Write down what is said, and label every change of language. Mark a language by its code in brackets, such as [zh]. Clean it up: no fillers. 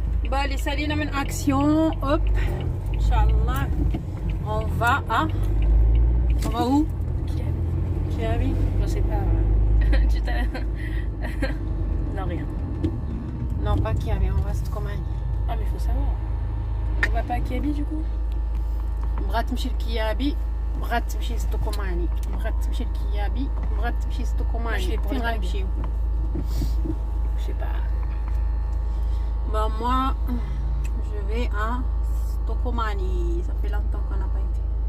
[fr] Bah, les salines en action, hop, Inch'Allah, on va à... On va où? Kiabi? Je sais pas. Tu t'as. Non, rien. Non, pas Kiabi, on va à Stokomani. Ah, mais faut savoir. On va pas à Kiabi du coup? [ar] بغات تمشي لكيابي، بغات تمشي لستوكوماني، بغات تمشي لكيابي، بغات تمشي لستوكوماني. فين غنمشيو؟ [fr] Je sais pas. Bah moi, je vais à Stokomani. Ça fait longtemps qu'on n'a pas été.